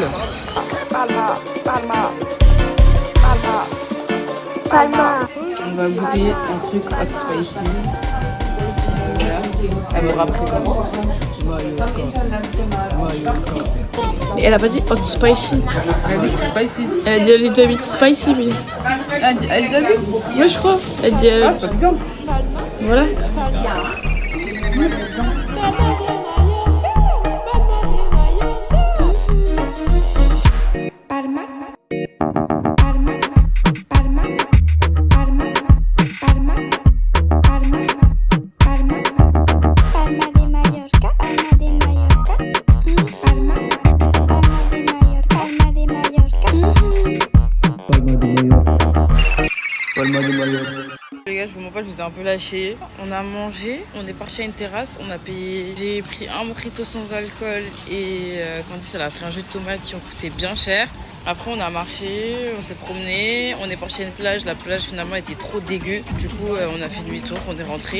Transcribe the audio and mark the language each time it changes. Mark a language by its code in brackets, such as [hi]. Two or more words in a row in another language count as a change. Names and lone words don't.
[fr] Palma, Palma, Palma, Palma. On va goûter un truc [en] hot spicy. [fr] Elle m'aura pris comment? Et elle a pas dit [en] hot spicy. [fr] Elle a dit que c'est spicy. Elle a dit [en] a little bit spicy, [fr] mais. Elle a dit Ouais, je crois. Elle dit. c'est pas piquant. Voilà. Palma. Palma. Palma. Palma. Palma. Palma. Palma. Palma de Mallorca. Palma de Mallorca. Palma. Palma de Mallorca. Palma de Mallorca. Palma de Mallorca. Les gars, je vous mens pas, je vous ai un peu lâché. On a mangé, on est parti à une terrasse, on a payé. J'ai pris un mojito sans alcool et Candice elle a pris un jus de tomates qui ont coûté bien cher. Après on a marché, on s'est promené, on est parti à une plage. La plage finalement était trop dégueu. Du coup on a fait demi-tour, on est rentré.